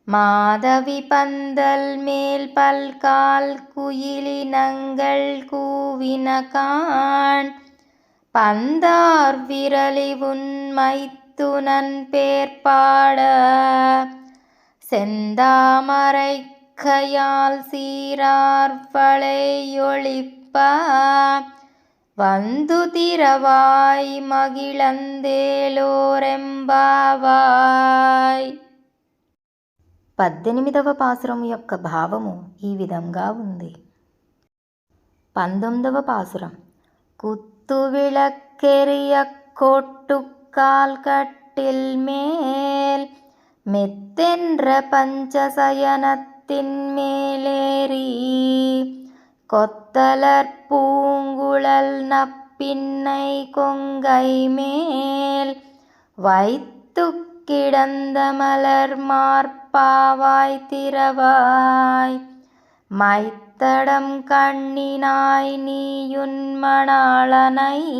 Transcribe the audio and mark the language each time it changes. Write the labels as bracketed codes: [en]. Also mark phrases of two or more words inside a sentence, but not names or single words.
[ta] மாதவி பந்தல் மேல் பல்கால் குயிலினங்கள் கூவினகான் பந்தார் விரலி உன்மைத்துனன் பேர்பாட செந்தாமரைக் கையால் சீரார் வளையொளிப்ப வந்து திரவாய் మగిళందేలోరెంబావాయ్. [te] 18వ పాసురం యొక్క భావము ఈ విధంగా ఉంది. 19వ పాసురం. [ta] குத்து விளக்கெரிய கோட்டுக்கால் கட்டில் மேல் மெத்தென்ற பஞ்சசயனத்தின் மேலேறி கொத்தலர் பூங்குழல் நப்பின்னை கொங்கை மேல் வைத்து கிடந்த மலர் மார்பாவாய் திரவாய் மைத்தடம் கண்ணினாய் நீயுன் மணாளனை